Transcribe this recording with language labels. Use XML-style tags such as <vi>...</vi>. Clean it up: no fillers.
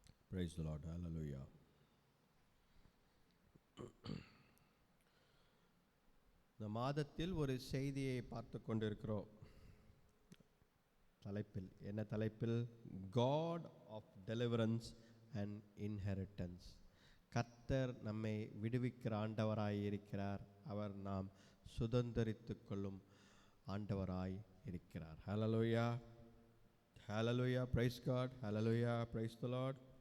<en>Praise the Lord. Hallelujah.</en> <ta>இந்த மாதத்தில் ஒரு செய்தியை பார்த்து கொண்டிருக்கிறோம். தலைப்பில் என்ன தலைப்பில்?</ta> <en>God of Deliverance and Inheritance.</en> <ta>கர்த்தர் நம்மை விடுவிக்கிற ஆண்டவராய் இருக்கிறார். அவர் நாம் சுதந்தரித்துக் கொள்ளும் ஆண்டவராய் இருக்கிறார்.</ta> <en>Hallelujah. Hallelujah. Praise God. Hallelujah. Praise the Lord.</en>